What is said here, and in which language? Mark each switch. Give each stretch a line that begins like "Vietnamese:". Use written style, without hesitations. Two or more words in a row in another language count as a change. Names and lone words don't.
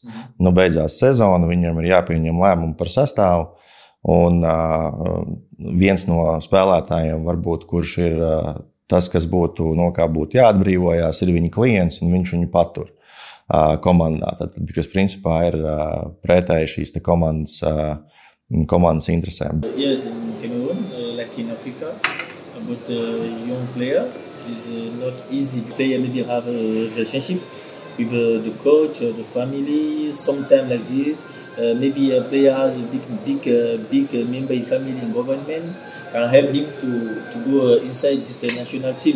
Latvian: Beidzās sezona, viņam ir jāpieņem lēmumu par sastāvu, un viens no spēlētājiem, varbūt, kurš ir tas, kas būtu, no kā būtu jāatbrīvojās, ir viņa klients, un viņš viņu patur komandā. Tad, kas principā ir pretēji šīs komandas interesēm.
English: Yes, in Cameroon, like in Africa, about a young player, it's not easy. Player maybe have a relationship with the coach or the family. Sometimes like this, maybe a player has a big member in family in government can help him to go inside this national team.